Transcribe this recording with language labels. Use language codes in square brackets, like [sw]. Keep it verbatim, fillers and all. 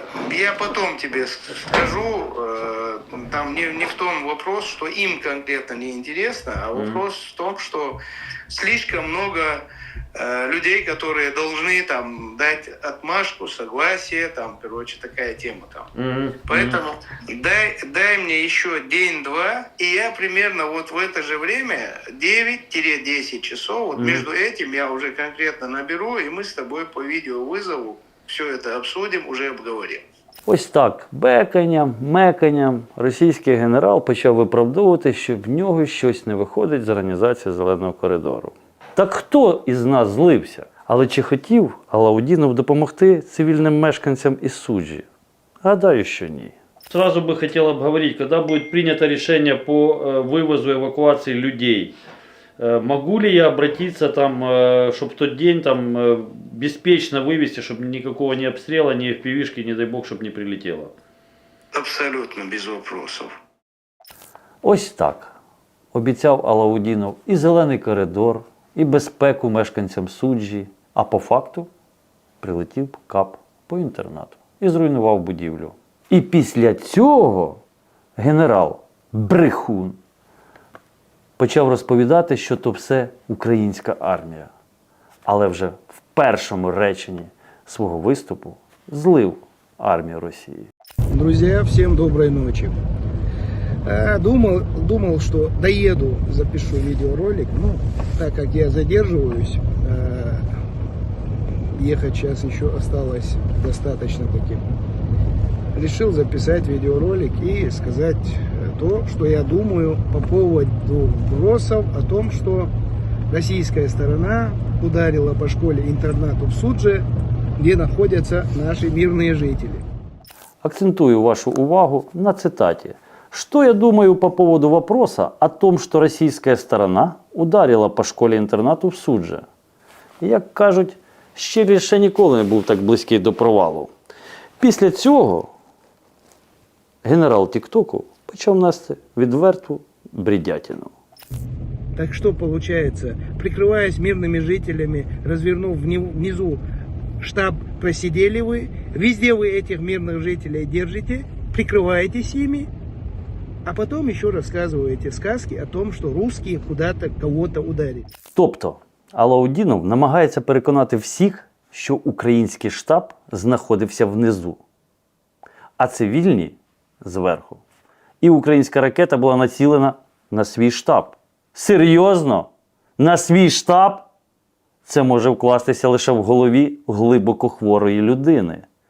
[ru] Я потом тебе скажу, там не, не в том вопрос, что им конкретно неинтересно, а вопрос mm-hmm. в том, что слишком много людей, которые должны там дать отмашку, согласие, там, короче, такая тема там. Mm-hmm. Поэтому mm-hmm. дай, дай мне еще день-два, и я примерно вот в это же время, девять-десять часов, вот mm-hmm. между этим я уже конкретно наберу, и мы с тобой по видеовызову все это обсудим, уже обговорим. [uk] Ось так, беканням, меканням російський генерал почав виправдовувати, що в нього щось не виходить з організації «Зеленого коридору». Так хто із нас злився? Але чи хотів Алаудінов допомогти цивільним мешканцям із Суджі? Гадаю, що ні. [ru] Сразу [uk] би хотів обговорити, коли буде прийнято рішення по вивозу евакуації людей. [ru] Могу ли я обратиться там, [uk] щоб в той день там безпечно вивезти, щоб ніякого ні обстрілу, ні еф пі ві-шки, не дай Бог, щоб не прилетіло? [ru] Абсолютно без вопросов. [uk] Ось так обіцяв Алаудінов і зелений коридор, і безпеку мешканцям Суджі, а по факту прилетів кап по інтернату і зруйнував будівлю. І після цього генерал брехун почав розповідати, що то все українська армія. Але вже в першому реченні свого виступу злив армію Росії. [ru] Друзья, всем доброй ночи. Думал, думал, что доеду, запишу видеоролик, но так как я задерживаюсь, ехать сейчас еще осталось достаточно таким. Решил записать видеоролик и сказать то, что я думаю по поводу вбросов о том, что российская сторона ударила по школе-интернату в Судже, где находятся наши мирные жители. [uk] Акцентую вашу увагу на цитате. [ru] Что я думаю по поводу вопроса о том, что российская сторона ударила по [uk] школі-інтернату [ru] в Судже? [uk] Як кажуть, щирі ще ніколи не був так близький до провалу. Після цього генерал Тіктоку почав нести відверту бредятину. [ru] Так что получается, прикрываясь мирными жителями, развернув внизу штаб просидели вы, везде вы этих мирных жителей держите, прикрываетесь ими, а потом еще рассказываете сказки о том, что русские куда-то кого-то ударили. [uk] Тобто Алаудінов намагається переконати всіх, що український штаб знаходився внизу, а цивільні зверху. І українська ракета була націлена на свій штаб. Серйозно? На свій штаб? Це може вкластися лише в голові глибоко хворої людини.